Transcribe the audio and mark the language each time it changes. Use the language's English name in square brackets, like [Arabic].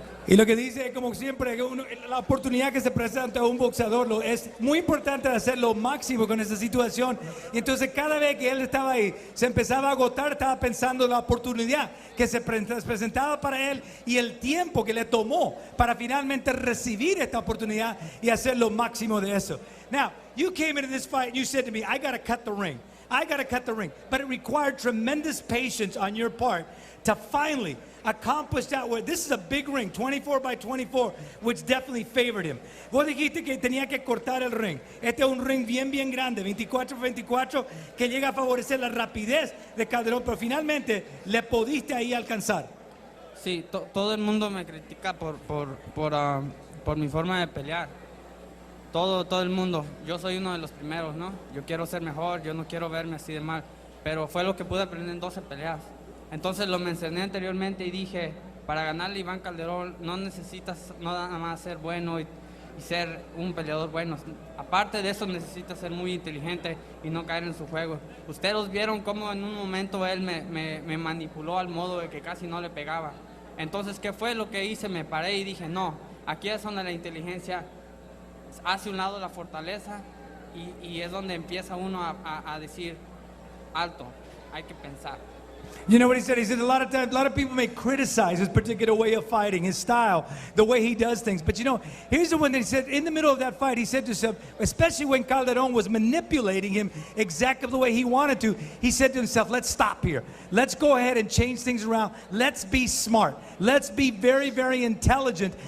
[Spanish] Y lo que dice, como siempre, la oportunidad que se presenta a un boxeador es muy importante hacer lo máximo con esa situación. Y entonces cada vez que él estaba ahí, se empezaba a agotar, estaba pensando en la oportunidad que se presentaba para él y el tiempo que le tomó para finalmente recibir esta oportunidad y hacer lo máximo de eso. [English] Now, you came into this fight and you said to me, I got to cut the ring. I got to cut the ring. But it required tremendous patience on your part to finally accomplish that. This is a big ring, 24 by 24, which definitely favored him. [Spanish] Vos dijiste que tenía que cortar el ring. Este es un ring bien grande, 24 por 24, que llega a favorecer la rapidez de Calderón, pero finalmente le pudiste ahí alcanzar. Sí, todo el mundo me critica por mi forma de pelear. Todo el mundo. Yo soy uno de los primeros, ¿no? Yo quiero ser mejor, yo no quiero verme así de mal. Pero fue lo que pude aprender en 12 peleas. Entonces lo mencioné anteriormente y dije, para ganarle a Iván Calderón no necesitas no nada más ser bueno y ser un peleador bueno. Aparte de eso necesitas ser muy inteligente y no caer en su juego. Ustedes vieron cómo en un momento él me manipuló al modo de que casi no le pegaba. Entonces, ¿qué fue lo que hice? Me paré y dije, no, aquí es donde la inteligencia hace un lado la fortaleza y es donde empieza uno a decir, alto, hay que pensar. [English] You know what he said? He said a lot of times, a lot of people may criticize his particular way of fighting, his style, the way he does things. But you know, here's the one that he said, in the middle of that fight, he said to himself, especially when Calderon was manipulating him exactly the way he wanted to, he said to himself, let's stop here. Let's go ahead and change things around. Let's be smart. Let's be very, very intelligent.